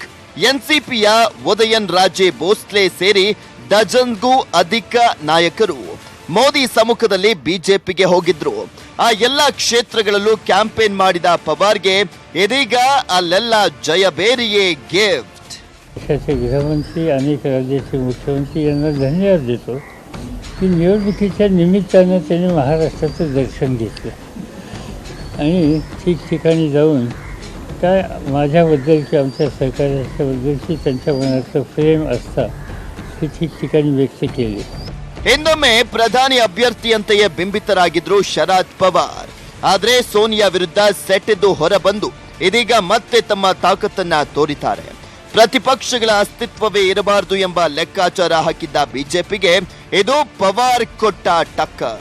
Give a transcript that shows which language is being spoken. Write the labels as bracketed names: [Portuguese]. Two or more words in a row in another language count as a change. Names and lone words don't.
[Kannada] ಎನ್ಸಿಪಿಯ ಉದಯನ್ ರಾಜೇ ಭೋಸ್ಲೆ ಸೇರಿ ಡಜನ್ಗೂ ಅಧಿಕ ನಾಯಕರು ಮೋದಿ ಸಮ್ಮುಖದಲ್ಲಿ ಬಿಜೆಪಿಗೆ ಹೋಗಿದ್ರು. ಆ ಎಲ್ಲ ಕ್ಷೇತ್ರಗಳಲ್ಲೂ ಕ್ಯಾಂಪೇನ್ ಮಾಡಿದ ಪವಾರ್ಗೆ ಇದೀಗ ಅಲ್ಲೆಲ್ಲ ಜಯಬೇರಿಯೇ ಗಿಫ್ಟ್. [Marathi] देशाचे गृहमंत्री अनेक राज्याचे मुख्यमंत्री यांना धन्यवाद देतो की निवडणुकीच्या निमित्तानं त्यांनी महाराष्ट्राचं दर्शन घेतलं आणि ठिकठिकाणी जाऊन काय माझ्याबद्दलची आमच्या सरकारच्याबद्दलची त्यांच्या मनाचं प्रेम असता हे ठिकठिकाणी व्यक्त केले. [Kannada] ಹಿಂದೊಮ್ಮೆ ಪ್ರಧಾನಿ ಅಭ್ಯರ್ಥಿಯಂತೆಯೇ ಬಿಂಬಿತರಾಗಿದ್ರು ಶರದ್ ಪವಾರ್. ಆದ್ರೆ ಸೋನಿಯಾ ವಿರುದ್ಧ ಸೆಟೆದು ಹೊರಬಂದು ಇದೀಗ ಮತ್ತೆ ತಮ್ಮ ತಾಕತ್ತನ್ನ ತೋರಿದ್ದಾರೆ. ಪ್ರತಿಪಕ್ಷಗಳ ಅಸ್ತಿತ್ವವೇ ಇರಬಾರದು ಎಂಬ ಲೆಕ್ಕಾಚಾರ ಹಾಕಿದ್ದ ಬಿಜೆಪಿಗೆ ಇದು ಪವಾರ್ ಕೊಟ್ಟ ಟಕ್ಕರ್.